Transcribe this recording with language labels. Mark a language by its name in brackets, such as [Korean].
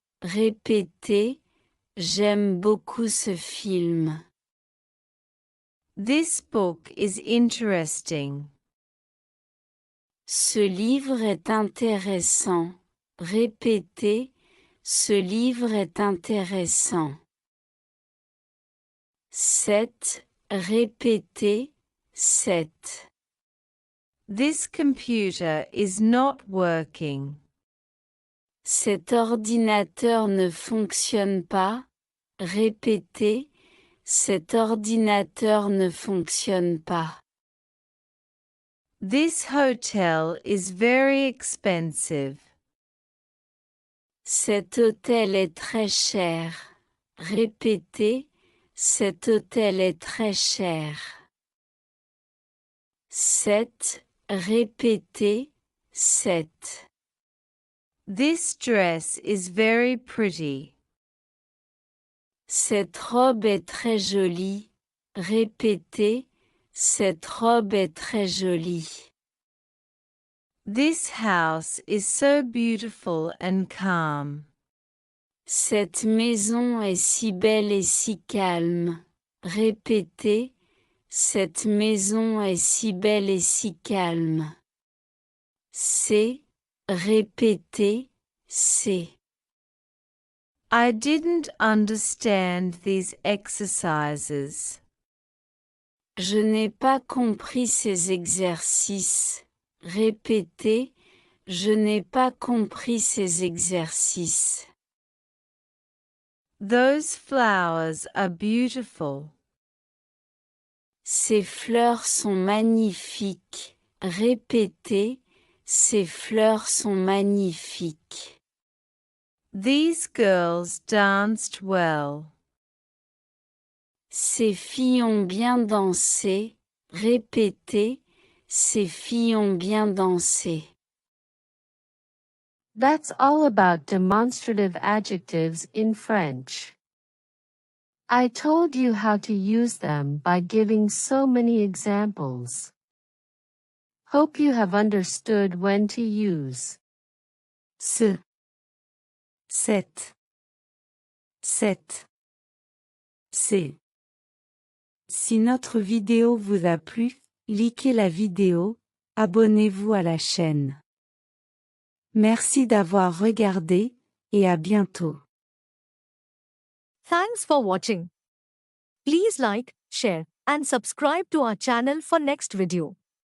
[French] Répétez, j'aime beaucoup ce film. [English] This book is interesting. [French] Ce livre est intéressant. Répétez, ce livre est intéressant. Cette, répétez, cette. [English] This computer is not working. [French] Cet ordinateur ne fonctionne pas. Répétez, cet ordinateur ne fonctionne pas. [English] This hotel is very expensive. [French] Cet hôtel est très cher. Répétez, cet hôtel est très cher. Cette, répétez, cette. [English] This dress is very pretty. [French] Cette robe est très jolie. Répétez, cette robe est très jolie. [English] This house is so beautiful and calm. [French] Cette maison est si belle et si calme. Répétez, cette maison est si belle et si calme. C'est, répétez, c'est. [English] I didn't understand these exercises. [French] Je n'ai pas compris ces exercices. Répétez, je n'ai pas compris ces exercices. [English] Those flowers are beautiful. [French] Ces fleurs sont magnifiques. Répétez, ces fleurs sont magnifiques. [English] These girls danced well. [French] Ces filles ont bien dansé. Répétez, ces filles ont bien dansé. [English] That's all about demonstrative adjectives in French. I told you how to use them by giving so many examples. Hope you have understood when to use [French] Ce, cette, cette, c'est. Si notre vidéo vous a plu, likez la vidéo, abonnez-vous à la chaîne. Merci d'avoir regardé, et à bientôt. [English] Thanks for watching. Please like, share, and subscribe to our channel for next video.